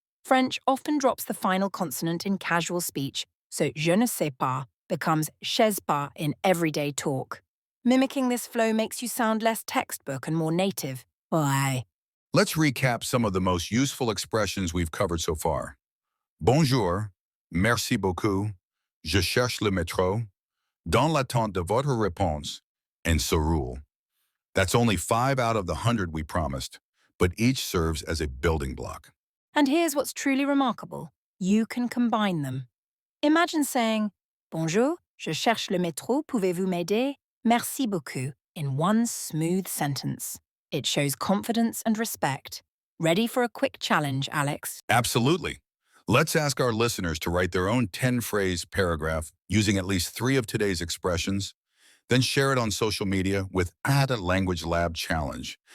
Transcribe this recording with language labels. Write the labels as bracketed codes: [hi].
[en] French often drops the final consonant in casual speech, so [fr] je ne sais pas [en] becomes [fr] sais pas [en] in everyday talk. Mimicking this flow makes you sound less textbook and more native. Why? Let's recap some of the most useful expressions we've covered so far. [fr] Bonjour, merci beaucoup, je cherche le métro, dans l'attente de votre réponse, [en] and [fr] ça roule. [en] That's only 5 out of the 100 we promised, but each serves as a building block. And here's what's truly remarkable. You can combine them. Imagine saying, [fr] Bonjour, je cherche le métro, pouvez-vous m'aider? Merci beaucoup, [en] in one smooth sentence. It shows confidence and respect. Ready for a quick challenge, Alex? Absolutely. Let's ask our listeners to write their own 10-phrase paragraph using at least 3 of today's expressions, then share it on social media with Add a Language Lab Challenge.